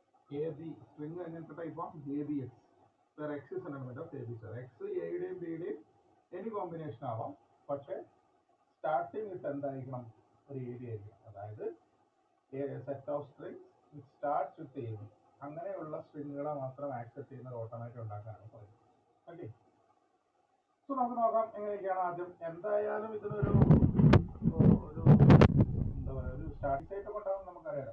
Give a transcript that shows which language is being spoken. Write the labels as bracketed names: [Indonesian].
[Malayalam] AB string എങ്ങനത്തെ ടൈപ്പാണ്? [English] ABX where X is an element of AB star. [Malayalam] X എയുടെയും ബിയുടെയും any combination ആവാം, പക്ഷെ സ്റ്റാർട്ടിങ് ഇട്ട് എന്തായിരിക്കണം? ഒരു AB ആയിരിക്കും. അതായത് [English] Set of strings which starts with A B. [Malayalam] അങ്ങനെയുള്ള സ്ട്രിങ്ങുകളെ മാത്രം ആക്സെപ്റ്റ് ചെയ്യുന്ന ഒരു ഓട്ടോമാറ്റ് ഉണ്ടാക്കാനാണ് പറയുന്നത്. ഓക്കെ, സോ നമുക്ക് നോക്കാം എങ്ങനെയൊക്കെയാണ്. ആദ്യം എന്തായാലും ഇതിനൊരു ഒരു എന്താ പറയുക, ഒരു സ്റ്റാർട്ടിംഗ് സൈറ്റ് ഒക്കെ ഉണ്ടാകും നമുക്കറിയാം.